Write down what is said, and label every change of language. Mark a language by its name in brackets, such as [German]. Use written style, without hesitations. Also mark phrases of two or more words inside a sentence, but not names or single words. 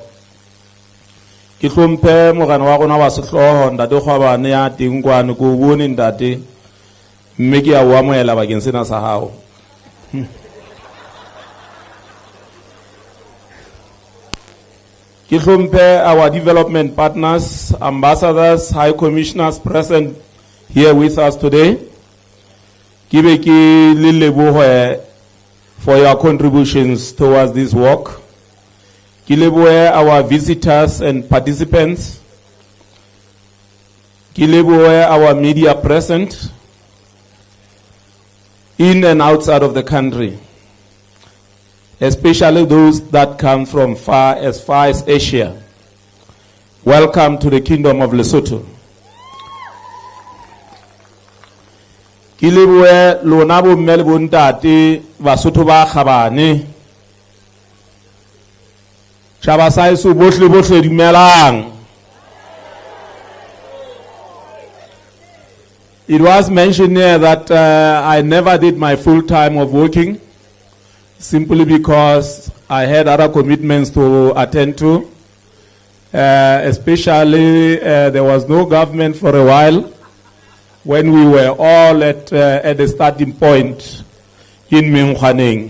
[Southern Sotho] Ke hlomphe morena wa rona wa sehloho ntate Kgwabane ya teng kwane ko bone ntate mme ke a o amohela bakeng sena sa hao. Ke hlomphe [English] our development partners, ambassadors, high commissioners present here with us today. [Southern Sotho] Ke be ke le lebohe [English] for your contributions towards this work. Kileboe our visitors and participants. Kileboe our media present in and outside of the country, especially those that come from far as Asia. Welcome to the Kingdom of Lesotho. [Southern Sotho] Kileboe lona bo mme le bo ntate Basotho ba kgabane. Shabasaiso bohle bohle dumelang. [English] It was mentioned here that I never did my full time of working simply because I had other commitments to attend to. Especially there was no government for a while when we were all at the starting point in Mengkwaneng.